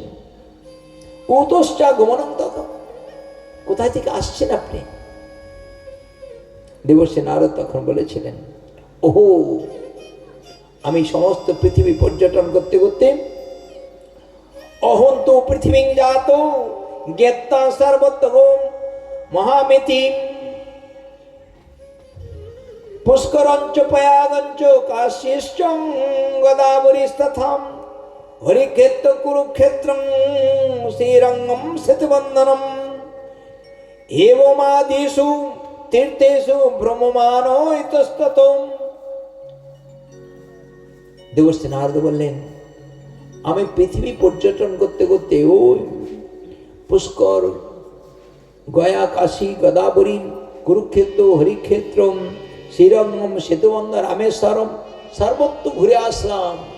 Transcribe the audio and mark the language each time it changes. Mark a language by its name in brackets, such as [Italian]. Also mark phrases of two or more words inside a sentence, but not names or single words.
[Sanskrit] কৌতশ্চা গমনং তত, [Bangla] কোথায় থেকে আসছেন আপনি? দেবশ্রী নারদ তখন বলেছিলেন, ওহো, আমি সমস্ত পৃথিবী পর্যটন করতে করতে [Sanskrit] অহন্ত পৃথিবী জাত জ্ঞাতা সর্বত্র মহামেতি পুষ্করঞ্চ পয়াগঞ্চ কাশ্যশ্চ গোদাবরীস্তথাম হরিক্ষেত্র কুরুক্ষেত্রং শ্রীরঙ্গম সেতুবন্ধনম এবমাদিষু তীর্থেষু ভ্রমমানো ইতস্ততঃ। [Bangla] দেবশ্রী নারদ বললেন, আমি পৃথিবী পর্যটন করতে করতে ওই পুষ্কর, গয়া, কাশী, গদাবরী, কুরুক্ষেত্র, হরিক্ষেত্র, শ্রীরঙ্গম, সেতুবন্ধন, রামেশ্বরম সর্বত্র ঘুরে আসলাম,